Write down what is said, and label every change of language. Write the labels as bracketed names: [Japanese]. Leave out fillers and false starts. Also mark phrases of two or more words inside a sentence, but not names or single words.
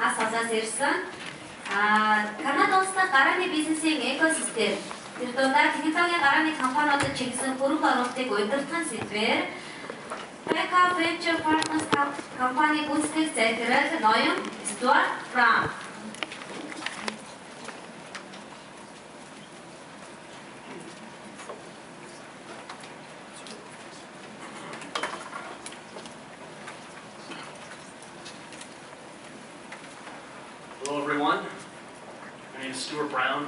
[Mongolian] газраас ирсэн. Канада улстай гарааны бизнесийн экосистем тэр дундаа технологийн гарааны компаниудад чиглэсэн хөрөнгө оруулалтыг удирдахын сэдвээр Startup Venture Partners компани гүйцэтгэх захирал ноён Stuart Brown. [English] Hello everyone, my name is Stuart Brown.